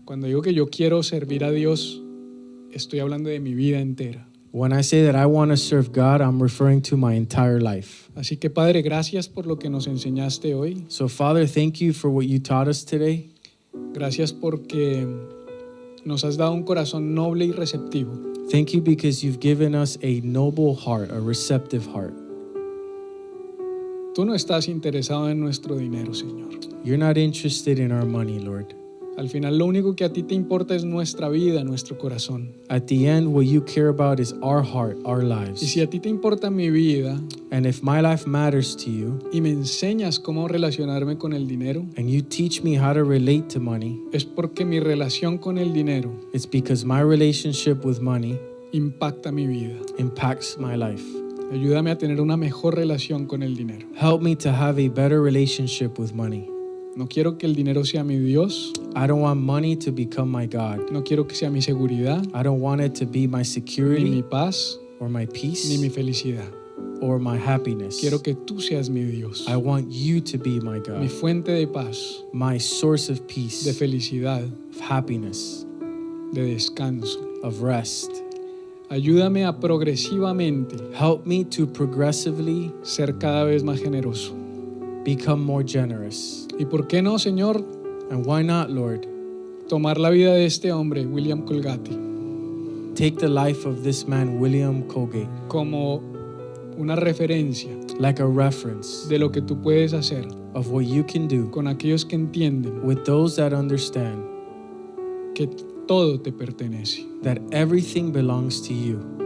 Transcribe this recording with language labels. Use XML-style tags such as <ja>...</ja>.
<es>Cuando digo que yo quiero servir a Dios, estoy hablando de mi vida entera.</es> <en>When I say that I want to serve God, I'm referring to my entire life.</en> <es>Así que Padre, gracias por lo que nos enseñaste hoy.</es> <en>So Father, thank you for what you taught us today.</en> <es>Gracias porque nos has dado un corazón noble y receptivo.</es> <en>Thank you because you've given us a noble heart, a receptive heart.</en> <es>Tú no estás interesado en nuestro dinero, Señor.</es> <en>You're not interested in our money, Lord.</en> <es>Al final lo único que a ti te importa es nuestra vida, nuestro corazón.</es> <en>At the end, what you care about is our heart, our</en> <es>Y</es> <en>lives.</en> <es>si a ti te importa mi vida</es> <en>And if my life matters to you,</en> <es>y me enseñas cómo relacionarme con el dinero,</es> <en>and you teach me how to relate to money,</en> <es>es porque mi relación con el dinero</es> <en>it's because my relationship with money</en> <es>impacta mi vida.</es> <en>impacts my life.</en> <es>Ayúdame a tener una mejor relación con el dinero.</es> <en>Help me to have a better relationship with money.</en> <es>No quiero que el dinero sea mi Dios.</es> <en>I don't want money to become my God.</en> <es>No quiero que sea mi seguridad,</es> <en>I don't want it to be my</en> <es>ni mi</es> <en>security</en> <es>paz,</es> <en>or my</en> <es>ni</es> <en>peace</en> <es>mi felicidad.</es> <en>or my happiness.</en> <es>Quiero que tú seas mi Dios,</es> <en>I want you to be my</en> <es>mi</es> <en>God,</en> <es>fuente de paz,</es> <en>my source of</en> <es>de</es> <en>peace,</en> <es>felicidad,</es> <en>of happiness,</en> <es>de descanso.</es> <en>of rest.</en> <es>Ayúdame a progresivamente</es> <en>Help me to progressively</en> <es>ser cada vez más generoso.</es> <en>become more generous.</en> <es>¿Y por qué no, Señor,</es> <en>And why not, Lord?</en> <es>tomar la vida de este hombre, William Colgate,</es> <en>Take the life of this man, William Colgate,</en> <es>como una referencia</es> <en>like a reference</en> <es>de lo que tú puedes hacer</es> <en>of what you can do</en> <es>con aquellos que entienden</es> <en>with those that understand</en> <es>que todo te pertenece?</es> <en>that everything belongs to you.</en>